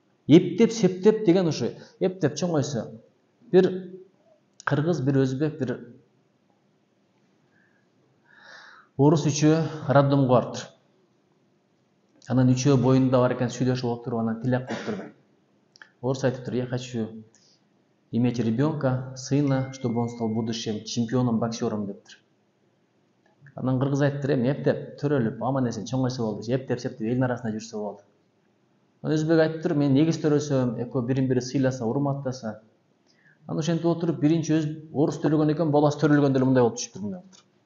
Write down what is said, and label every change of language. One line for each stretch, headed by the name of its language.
Kyrgyz: Эптеп септеп деген ошо эптеп чоңойсо бир кыргыз, бир өзбек, бир орус үчөө роддомго барыптыр. Анан үчөө боюнда бар экен, сүйлөшүп отуруп, анан тилек кылыптыр. Орус айтыптыр:
Russian: я хочу иметь ребенка, сына, чтобы он стал будущим чемпионом, боксером
Kyrgyz: дептир. Анан кыргыз айтыптыр: эми эптеп төрөлүп, аман эсен чоңойсо болду, эптеп септеп элдин арасында жүрсө болду. Анан өзбек айтыптыр: мен эгиз төрөсөм, экөө бирин-бири сыйласа, урматтаса. Анан ошентип отуруп, биринчи орус төлөгөн экен, баласы төрөлгөндө эле мындай болуп түшүптүр, мындай болуптур.